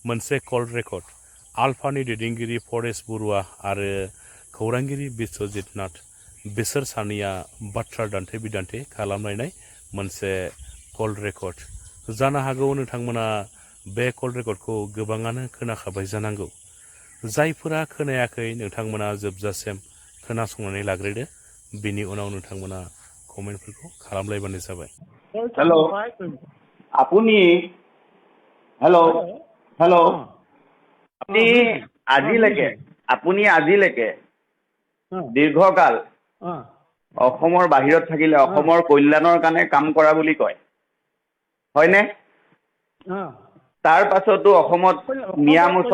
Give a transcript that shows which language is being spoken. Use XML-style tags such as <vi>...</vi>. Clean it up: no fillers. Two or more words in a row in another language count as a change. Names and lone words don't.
<brx>मोनसे कल रेकर्ड आल्फानि दैदेनगिरि फरेस्ट बरुवा आरो खौरांगिरि बिस्वजित नाथ बिसोर सानैया बाथ्रा दान्थे बिदान्थे खालामलायनाय मोनसे कल रेकर्ड जानो हागौ नोंथांमोना बे कल रेकर्डखौ गोबाङानो खोनाखाबाय जानांगौ जायफोरा खोनायाखै नोंथांमोना जोबजासिम खोनासंनानै लाग्रोदो बिनि उनाव नोंथांमोना कमेन्टफोरखौ खालामलायबानो जाबाय</brx> <as>हेलो আপুনি হেল্ল' হেল্ল' আপুনি আজিলৈকে দীৰ্ঘকাল অসমৰ বাহিৰত থাকিলে অসমৰ কল্যাণৰ কাৰণে কাম কৰা বুলি কয় হয়নে তাৰ পাছতো অসমত মিয়া</as>